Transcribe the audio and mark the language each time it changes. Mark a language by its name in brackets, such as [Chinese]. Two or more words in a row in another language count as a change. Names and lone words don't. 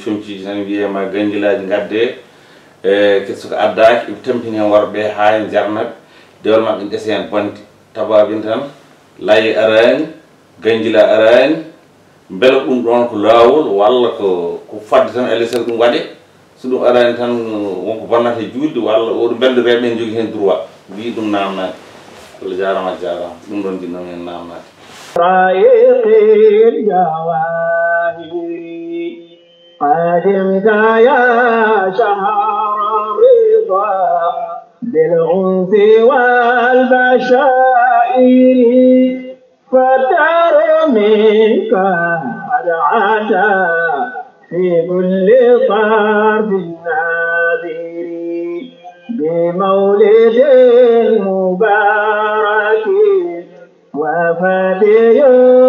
[Fula] comciji tan wiyema ganjilaji gadde e kesso ko addaki ɓe tampini hen warɓe ha hen jarnaɓe dewal mabɓe ne ɗeesa hen bonde tababin tan laye arani ganjila arani beele ɗum ɗon ko lawol walla ko fadde tan alay sago ɗum waɗe so ɗum arani tan wonko bonnata julde walla oɗo belde rewɓe en jogui hen droit wi ɗum namnade Allah jarama ɗum ɗon jinnon hen namnade [Arabic] قادمك يا شهر الرضا بالعنف والبشائر فالدار منك قد عدا في كل طرف ناذر بمولد مبارك وفاتي